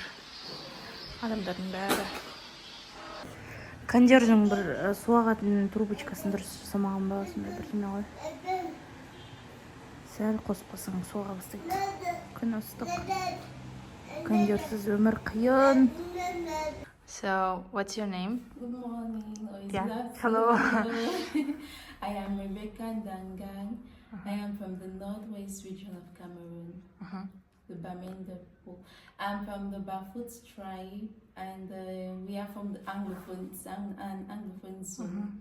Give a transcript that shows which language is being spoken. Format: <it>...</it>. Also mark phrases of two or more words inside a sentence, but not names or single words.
<kk>Адамдардың бәрі. Кондердің бір су ағатын трубочкасын дұрыс жасамаған ба, сондай бірдеңе ғой. Сәл қосып қалсаң су аға бастайды. Күн ыстық. Кондерсіз өмір қиын.</kk> <en>So, what's your name? Good morning. Yeah. Hello. I am Rebecca Dangang. I am from the northwest region of Cameroon, the Bamenda people. I'm from the Bafut tribe, and we are from the Anglophone zone.</en>